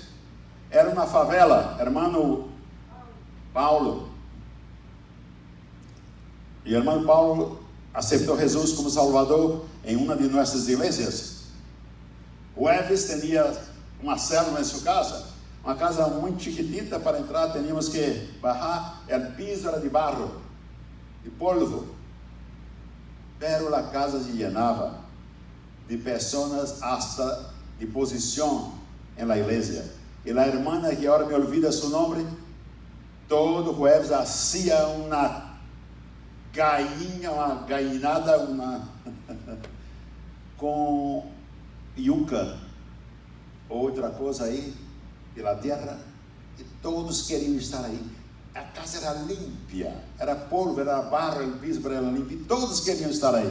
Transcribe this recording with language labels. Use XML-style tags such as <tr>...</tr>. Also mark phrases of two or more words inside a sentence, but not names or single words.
<pt>Era uma favela, irmão Paulo. E o irmão Paulo aceitou Jesus como Salvador em uma de nossas igrejas. O Elvis tinha uma célula em sua casa, uma casa muito chiquitita.</pt> <es>Para entrar teníamos que bajar,</es> <pt>o piso era de barro,</pt> <es>de polvo, pero</es> <pt>a casa se llenava de pessoas hasta de posição na igreja. E a irmã, que agora me olvida seu nome,</pt> <es>todo jueves hacía</es> <pt>uma gainha, uma gainada, com yuca, outra coisa aí, pela terra, e todos queriam estar aí. A casa era limpa, era polvo, era barro, o piso era limpo, e todos queriam estar aí.</pt>